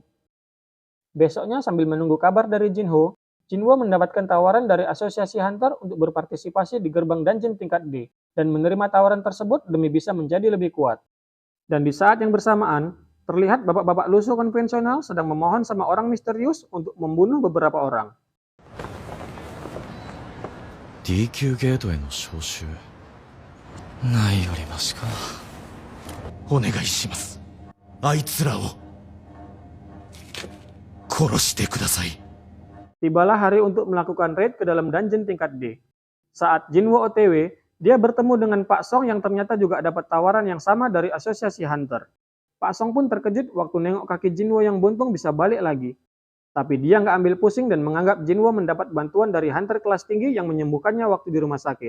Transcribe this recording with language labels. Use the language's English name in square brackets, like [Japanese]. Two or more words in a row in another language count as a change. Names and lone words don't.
[Indonesian] Besoknya sambil menunggu kabar dari Jinho mendapatkan tawaran dari Asosiasi Hunter untuk berpartisipasi di gerbang dungeon tingkat D, dan menerima tawaran tersebut demi bisa menjadi lebih kuat. Dan di saat yang bersamaan, terlihat bapak-bapak lusuh konvensional sedang memohon sama orang misterius untuk membunuh beberapa orang. [Japanese] D9 ゲートへの招集ないよりマシか。お願いします。あいつらを殺してください。 [Indonesian] Tibalah hari untuk melakukan raid ke dalam dungeon tingkat D. Saat Jinwo OTW, dia bertemu dengan Pak Song yang ternyata juga dapat tawaran yang sama dari Asosiasi Hunter. Pak Song pun terkejut waktu nengok kaki Jinwo yang buntung bisa balik lagi. Tapi dia nggak ambil pusing dan menganggap Jinwo mendapat bantuan dari Hunter kelas tinggi yang menyembuhkannya waktu di rumah sakit.